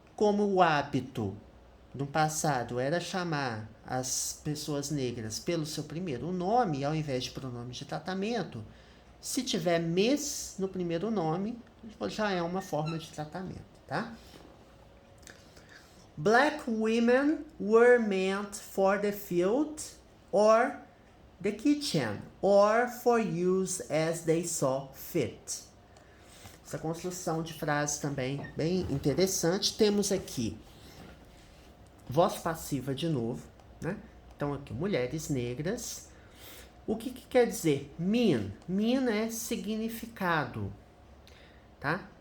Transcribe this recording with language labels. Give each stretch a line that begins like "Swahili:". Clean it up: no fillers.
Portuguese: Como o hábito no passado era chamar as pessoas negras pelo seu primeiro nome, ao invés de pronome de tratamento, se tiver Miss no primeiro nome, já é uma forma de tratamento, tá?
English: Black women were meant for the field or the kitchen, or for use as they saw fit.
Portuguese: Essa construção de frase também bem interessante. Temos aqui voz passiva de novo, né? Então aqui, mulheres negras. O que quer dizer mean? Mean é significado, tá?